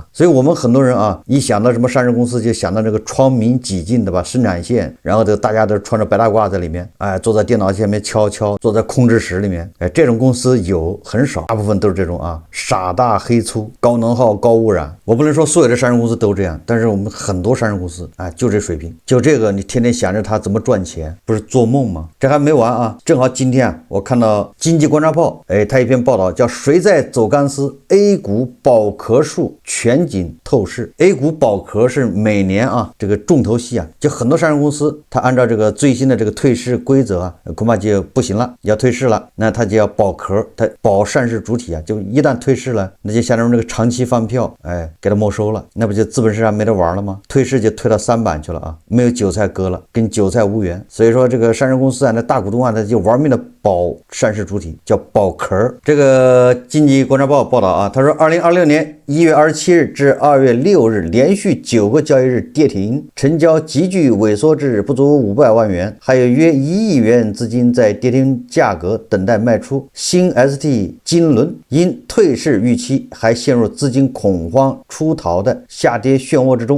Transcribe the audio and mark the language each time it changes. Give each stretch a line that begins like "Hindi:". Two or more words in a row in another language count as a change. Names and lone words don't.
Chinese: 所以我們很多人啊，一想到什麼上市公司，就想到這個窗明几淨的吧，生產線，然後大家都穿着白大褂在裡面，哎，坐在電腦前面敲，坐在控制室裡面，哎，這種公司有很少，大部分都是這種啊，傻大黑粗，高能耗、高污染。我不能說所有的上市公司都這樣，但是我們很多上市公司，哎，就這水平，就這個你天天想着它怎麼賺錢，不是做夢嗎？這還沒完啊！正好今天啊，我看到《經濟觀察報》，哎，它一篇報道叫“誰在走鋼絲 ？A 股保殼術全景透視”。A 股保殼是每年啊這個重頭戲啊，就很多上市公司它按照這個最新的這個退市規則啊，恐怕就不行了，要退市了，那他就要保壳，他保上市主体啊，就一旦退市了，那就相当于这个长期饭票，给他没收了，那不就资本市场没得玩了吗？退市就退到3板去了啊，没有韭菜割了，跟韭菜无缘。所以说这个上市公司啊，那大股东啊，他就玩命的保上市主体，叫保壳。这个经济观察报报道啊，他说2026年1月27日至2月6日连續9 個交易日跌停，成交急劇萎縮至不足500萬元，還有約1億元資金在跌停價格等待賣出。新 ST 金輪因退市預期，還陷入資金恐慌出逃的下跌漩渦之中。